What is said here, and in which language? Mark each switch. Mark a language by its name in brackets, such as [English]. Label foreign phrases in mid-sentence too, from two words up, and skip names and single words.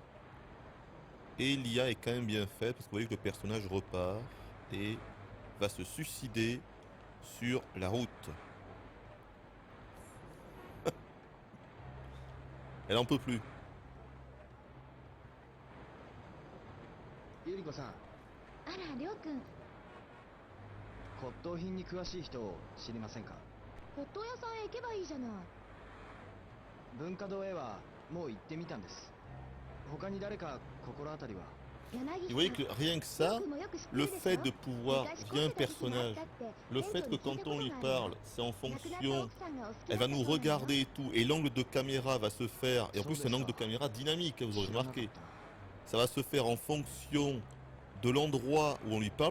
[French] Et l'IA est quand même bien faite parce que vous voyez que le personnage repart et va se suicider sur la route. Elle en peut plus. [Japanese] Yuriko-san. あら、りょうくん。骨董品に詳しい人を知りませんか？骨董屋さんへ行けばいいじゃない。文化堂へはもう行ってみたんです。他に誰か心当たりは？ [French] Vous voyez que rien que ça, le fait de pouvoir, via un personnage, le fait que quand on lui parle, c'est en fonction, elle va nous regarder et tout, et l'angle de caméra va se faire, et en plus c'est un angle de caméra dynamique, vous aurez remarqué. Ça va se faire en fonction de l'endroit où on lui parle.